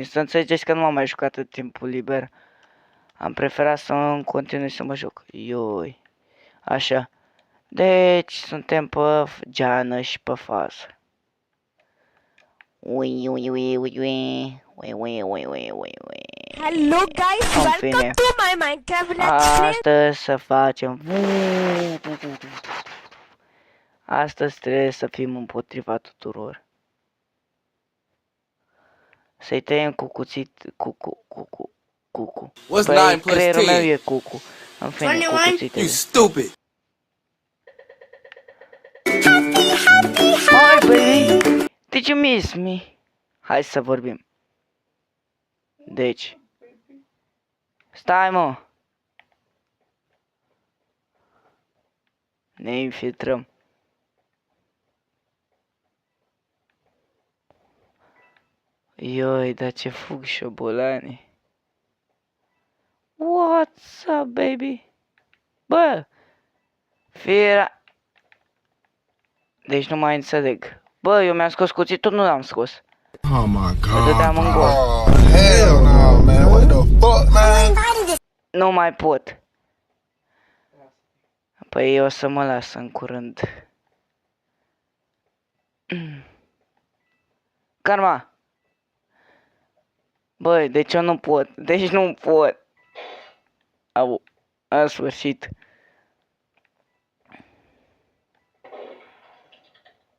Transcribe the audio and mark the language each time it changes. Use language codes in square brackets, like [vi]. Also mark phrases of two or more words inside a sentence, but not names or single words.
[ro] Să înțelegeți că nu m-am mai jucat în timpul liber. Am preferat să în continui să mă joc. Ioi. Așa. Deci suntem pe geană și pe fază. Ui, ui, ui, ui, ui. Ui, ui, ui, ui, ui, ui. [en] Hello guys, [ro] În [en] welcome [ro] fine. [en] to my Minecraft Let's Play. [ro] Astăzi să facem... Astăzi trebuie să fim împotriva tuturor. Să-i tăiem cu cuțit... Cucu. [en] What's [ro] Păi, [en] 9 plus [ro] creierul meu [en] 10? [ro] e cucu. În fine, cu [en] You [ro] cuțitele. [en] stupid. Hi, baby! Did you miss me? [ro] Hai să vorbim. Deci... Stai, mă! Ne infiltrăm. Ioi, dar ce fug șobolani. [en] What's up, baby? [ro] Bă! Fiera... Deci nu mai înțeleg. Bă, eu mi-am scos cuțitul, nu l-am scos. [en] Oh my [ro] Îl [en] god. [ro] dădeam în gol. [en] Oh hell no, man. What the fuck, man? [ro] Nu mai pot. Păi eu o să mă las în curând. Karma! Băi, deci eu nu pot. Deci nu pot. Au, în sfârșit.